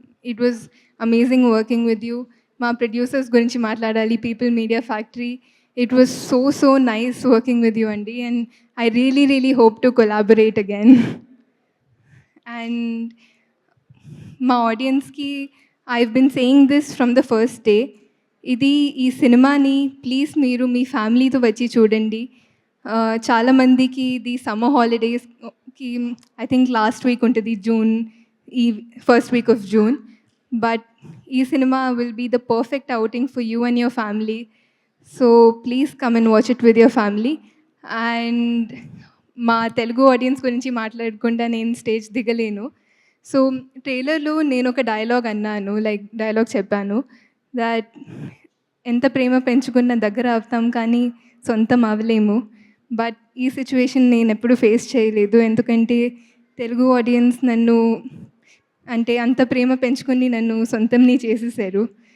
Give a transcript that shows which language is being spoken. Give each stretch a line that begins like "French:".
English: It was amazing working with you.
Telugu: మా producers గురించి మాట్లాడాలి,
English: People Media Factory. It was so nice working with you అండి. And I really hope to collaborate again. And మా ఆడియన్స్కి I've been saying this from the first day,
Telugu: ఈ సినిమాని please మీరు మీ ఫ్యామిలీతో వచ్చి చూడండి. చాలామందికి ఇది summer హాలిడేస్కి I think last week ఉంటుంది జూన్, ఈ first week off June.
English: But ఈ సినిమా will be the perfect outing for you and your family. So please come and watch it with your family.
Telugu: And మా Telugu audience గురించి మాట్లాడకుండా నేను stage దిగలేను. So ట్రైలర్‌లో నేనొక dialogue అన్నాను. Like dialogue చెప్పాను. That ఎంత ప్రేమ పెంచుకున్న దగ్గర అవుతాం కానీ సొంతం అవ్వలేము. బట్ ఈ సిట్యుయేషన్ నేనెప్పుడు ఫేస్ చేయలేదు. ఎందుకంటే తెలుగు ఆడియన్స్ నన్ను అంటే అంత ప్రేమ పెంచుకొని నన్ను సొంతంని చేసేసారు.